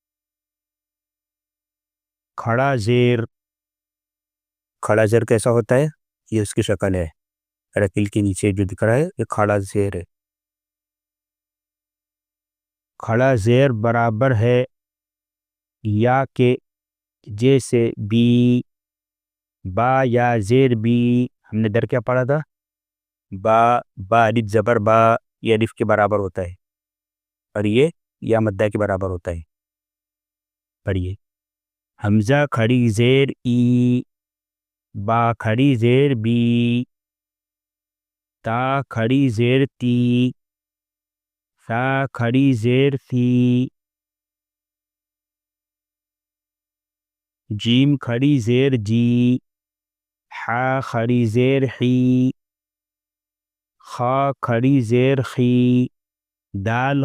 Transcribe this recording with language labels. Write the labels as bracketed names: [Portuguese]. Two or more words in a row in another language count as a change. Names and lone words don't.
[Urdu] کھڑا زیر۔ کھڑا زیر کیسا ہوتا ہے؟ یہ اس کی شکل ہے، رتل کے نیچے جو دکھ رہا ہے یہ کھڑا زیر ہے۔ کھڑا زیر برابر ہے یا کے جیسے بی، با یا زیر بی۔ ہم نے در کیا پڑھا تھا؟ با الف زبر با، یہ الف کے برابر ہوتا ہے اور یہ یا مدہ کے برابر ہوتا ہے۔ پڑھیے، حمزہ کھڑی زیر ای، با کھڑی زیر بی، تا کھڑی زیر تی، سا کھڑی زیر سی، جیم کھڑی زیر جی، حا کھڑی زیر حی، خا کھڑی زیر خی، دال